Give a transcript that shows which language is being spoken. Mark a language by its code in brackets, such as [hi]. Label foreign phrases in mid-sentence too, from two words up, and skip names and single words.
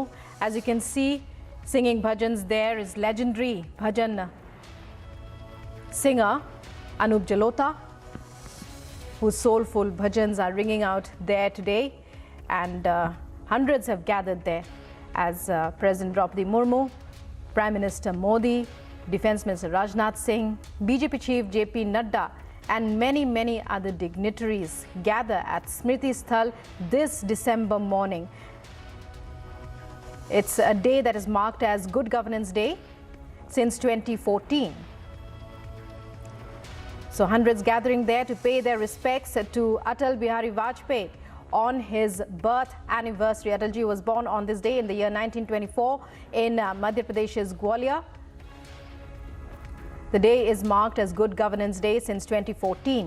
[en] As you can see, singing bhajans there is legendary bhajan singer Anup Jalota, whose soulful bhajans are ringing out there today, and hundreds have gathered there as President Draupadi Murmu, Prime Minister Modi, Defence Minister Rajnath Singh, BJP Chief JP Nadda and many other dignitaries gather at Smriti Sthal this December morning. It's a day that is marked as Good Governance Day since 2014. So hundreds gathering there to pay their respects to Atal Bihari Vajpayee on his birth anniversary. Atalji was born on this day in the year 1924 in Madhya Pradesh's Gwalior. The day is marked as Good Governance Day since 2014.